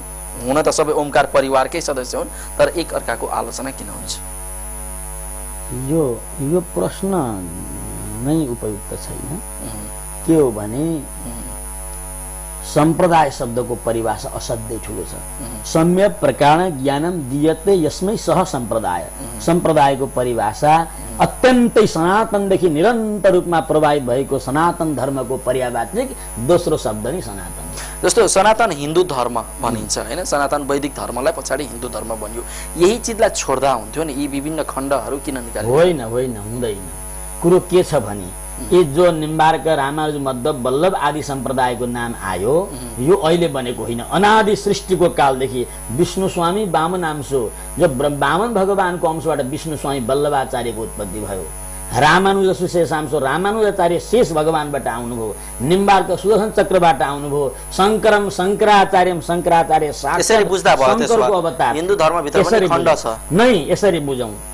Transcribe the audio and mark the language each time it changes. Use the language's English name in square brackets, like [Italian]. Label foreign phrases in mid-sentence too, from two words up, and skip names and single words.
[Nepali] हुन त सबै ओमकार परिवारकै सदस्य हुन्, तर एक अर्काको आलोचना किन हुन्छ? यो प्रश्न नै उपयुक्त छैन। के हो भने सम्प्रदाय शब्दको परिभाषा असाध्यै ठुलो छ। [Sanskrit] सम्यक प्रकार ज्ञानम दीयते [Nepali] यसमै सह सम्प्रदाय। सम्प्रदायको परिभाषा अत्यन्तै सनातनदेखि निरन्तर रूपमा प्रभावित भएको सनातन धर्मको पर्यायवाचिक दोस्रो शब्द नै सनातन। जस्तो सनातन हिन्दू धर्म भनिन्छ हैन, सनातन वैदिक धर्मलाई पछाडि हिन्दू धर्म बन्यो, यही चीजलाई छोड्दा हुन्थ्यो नि, यी विभिन्न खण्डहरू किन निकाले? होइन होइन, हुँदैन। कुरो के छ भने यी जो निम्बार्क, रामानुज, मध्व, वल्लभ आदि सम्प्रदायको नाम आयो, यो अहिले बनेको होइन। अनादि सृष्टिको कालदेखि विष्णु स्वामी वामन अंश, जो वामन भगवानको अंशबाट विष्णु स्वामी वल्लभाचार्यको उत्पत्ति भयो। रामानुज शेषांश, रामानुजाचार्य शेष भगवानबाट आउनुभयो। निम्बार्क सुदर्शन चक्रबाट आउनुभयो। [Sanskrit] शङ्करम शङ्कराचार्यम, [Nepali] शङ्कराचार्य शङ्करको अवतार। हिन्दू धर्मभित्र पनि खण्ड छ नै, यसरी बुझौँ।